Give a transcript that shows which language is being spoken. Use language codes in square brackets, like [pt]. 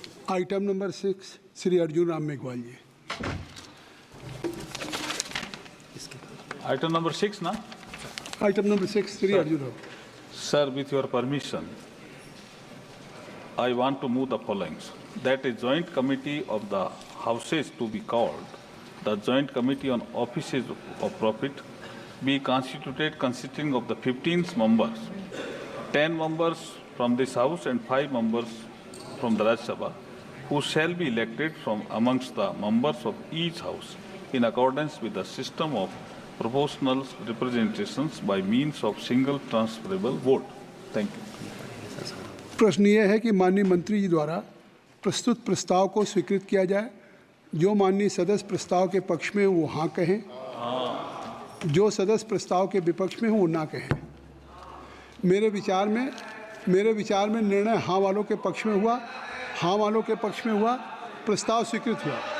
[hi] Item number 6 Shri Arjun Ram Meghwal ji. [en] Item number 6, na? [hi] Item number 6 Shri Arjun Ram. [en] Sir, with your permission, I want to move the following. That a joint committee of the houses to be called, the Joint Committee on Offices of Profit, be constituted consisting of the 15 members, 10 members from this house and 5 members from the Rajya Sabha, who shall be elected from amongst the members of each house in accordance with the system of proportional representations by means of single transferable vote. Thank you. [hi] प्रश्न ये है कि माननीय मंत्री जी द्वारा प्रस्तुत प्रस्ताव को स्वीकृत किया जाए। जो माननीय सदस्य प्रस्ताव के पक्ष में वो हाँ कहें, जो सदस्य प्रस्ताव के विपक्ष में हो वो ना कहें। मेरे विचार में निर्णय हाँ वालों के पक्ष में हुआ, हाँ वालों के पक्ष में हुआ, प्रस्ताव स्वीकृत हुआ।